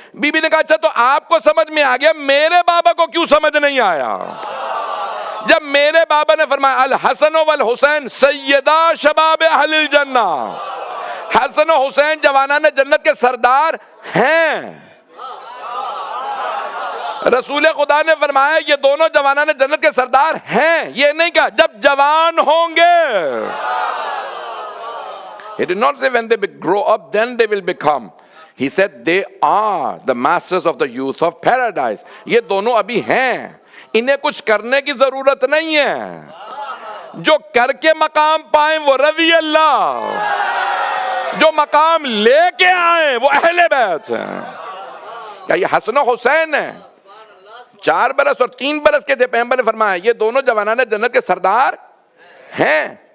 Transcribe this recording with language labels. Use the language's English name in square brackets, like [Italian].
[Urdu] Be be نے کہا اچھا تو آپ کو سمجھ میں آ گیا، میرے بابا کو کیوں سمجھ نہیں آیا؟ جب میرے بابا نے فرمایا [Arabic] الحسن والحسین سیدہ شباب اہل الجنہ، [Urdu] حسن و حسین جوانان جنت کے سردار ہیں. رسول خدا نے فرمایا یہ دونوں جوانان جنت کے سردار ہیں، یہ نہیں کہا جب جوان ہوں گے. [English] He did not say when they grow up then they will become. He said they are the masters of the youth of paradise. [Urdu] یہ دونوں ابھی ہیں، انہیں کچھ کرنے کی ضرورت نہیں ہے. جو کر کے مقام پائیں وہ رضی اللہ، جو مقام لے کے آئیں وہ اہل بیت ہیں. کیا یہ حسن و حسین ہیں؟ 4 برس اور 3 برس کے تھے، پیغمبر نے فرمایا یہ دونوں جوانان جنت کے سردار ہیں.